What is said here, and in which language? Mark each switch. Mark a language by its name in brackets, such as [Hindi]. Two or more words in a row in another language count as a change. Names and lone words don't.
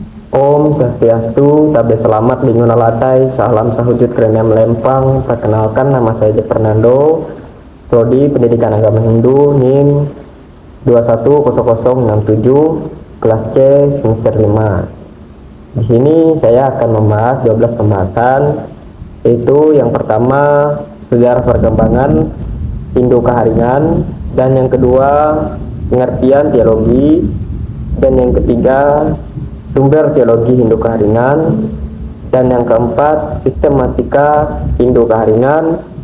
[Ngaju] Om Swastiastu, Tabe Selamat Binguna Latai, Salam Sahujud Krenya Melempang. [Indonesian] Perkenalkan, nama saya J. Fernando, Prodi Pendidikan Agama Hindu, NIM 210067, kelas C, semester 5. Di sini saya akan membahas 12 pembahasan, yaitu yang pertama, sejarah perkembangan Hindu Keharingan, dan yang kedua, pengertian teologi, dan yang ketiga, sumber teologi Hindu Keharingan, dan yang keempat, sistematika Hindu Keharingan,